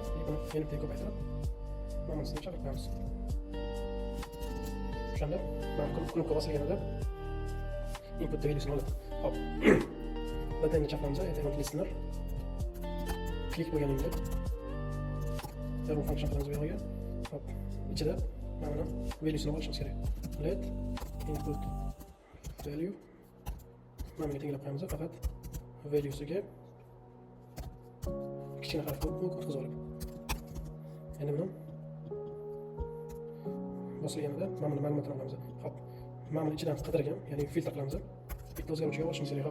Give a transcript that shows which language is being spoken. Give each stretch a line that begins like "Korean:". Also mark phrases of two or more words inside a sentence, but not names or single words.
Uzbek: Buni enibda ko'paytirib mana bunisini chaqirib qo'yamiz. O'shanda mana knopka bosilganida
English: input valuesini
Uzbek: oladi. Hop. Batanga chaqiramiz, aytgan listener. Klik bo'lganingda
English: arrow function
Uzbek: qilamiz bu yerga. Hop. Ichida mana buni valuesini olishimiz kerak.
English: Let input value
Uzbek: mana bunga tenglab qo'yamiz faqat valuesiga kichkina harf o'tkazib olib. Endi buni bosilganida mana buni ma'lumotini olamiz. Hop. Mana buni ichidan qidirgan, ya'ni filtr qilamiz. Bitta o'zgaruvchiga olishimiz kerak.